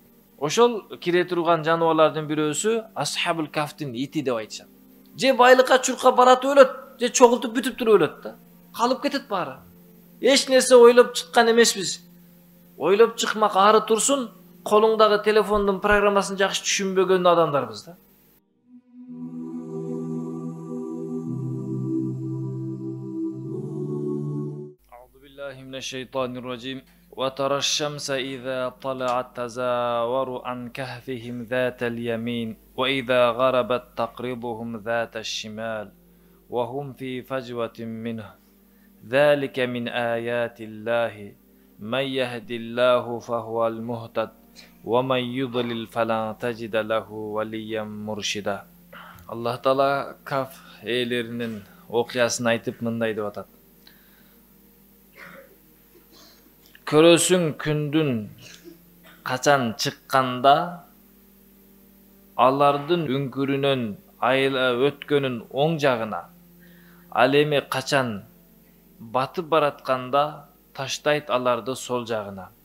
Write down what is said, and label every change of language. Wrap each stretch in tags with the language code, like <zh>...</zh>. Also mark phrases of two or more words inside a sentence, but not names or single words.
<ky>Ошол кире турган жаныбарлардын бирөөсү Асхабул Кафтын ити деп айтышат. Же байлыкка чуркап барат өлөт, же чогултуп бүтүп туруп өлөт да. Калып кетет баары. Эч нерсе ойлоп чыккан эмеспиз. Ойлоп чыкмак ары турсун, колуңдагы телефондун программасын жакшы түшүнбөгөн адамдарбыз да.</ky> <ar>أعوذ بالله من الشيطان الرجيم. وترى الشمس إذا طلعت تزاور عن كهفهم ذات اليمين وإذا غربت تقرضهم ذات الشمال وهم في فجوة منه ذلك من آيات الله من يهد الله فهو المهتد ومن يضلل فلا تجد له وليا مرشدا.</ar> <ky>Аллах Таала Каф ээлеринин окуясын айтып мындай деп атат. Көрөсүң күндүн качан чыкканда алардын үңкүрүнөн айла өткөнүн оң жагына, ал эми качан батып баратканда таштайт аларды сол жагына.</ky>